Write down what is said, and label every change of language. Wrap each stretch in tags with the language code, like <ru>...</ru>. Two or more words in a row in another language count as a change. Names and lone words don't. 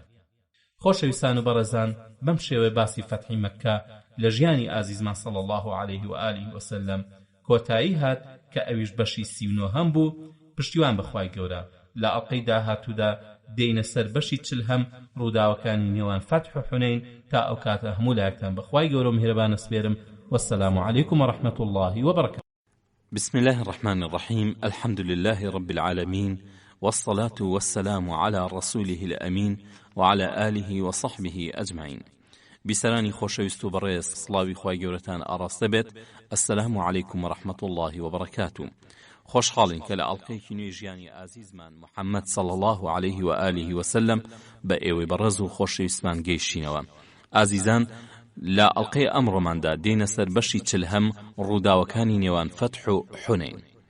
<ckb>خۆشەویستان و بەڕێزان، بەم شێوەیە باسی فەتحی مەککە لە ژیانی ئازیزمان</ckb> <ar>صلی الله علیه و آله و سلم</ar> <ckb>کۆتایی هات کە ئەویش بەشی 39 بوو. پشتیوان بەخوای گەورە لە ئەڵقەی داهاتوودا دێینە سەر بەشی 40 ڕووداوەکانی نێوان فەتح و حونەین تا ئەو کاتە هەموو لایەکتان بەخوای گەورە میهرەبان ئەسپێرم.</ckb> <ar>والسلام عليكم ورحمة الله وبركاته. بسم الله الرحمن الرحيم. الحمد لله رب العالمين، والصلاة والسلام على رسوله الأمين وعلى آله وصحبه أجمعين.</ar> <ckb>بسرانی خۆشەویست و بەڕێز، سڵاوی خوای گەورەتان ئاڕاستە بێت.</ckb> <ar>السلام عليكم ورحمة الله وبركاته.</ar> <ckb>خۆشحاڵین کە لە ئەڵقەیەکی نوێی ژیانی ئازیزمان محەممەد</ckb> <ar>صلی الله عليه و آله وسلم</ar> <ckb>بە ئێوەی بەڕێز و خۆشەویستمان گەیشتینەوە. ئازیزان لە ئەڵقەی ئەمڕۆماندا دێنە سەر بەشی چلهەم ڕووداوەکانی نێوان فەتح و حونەین.</ckb>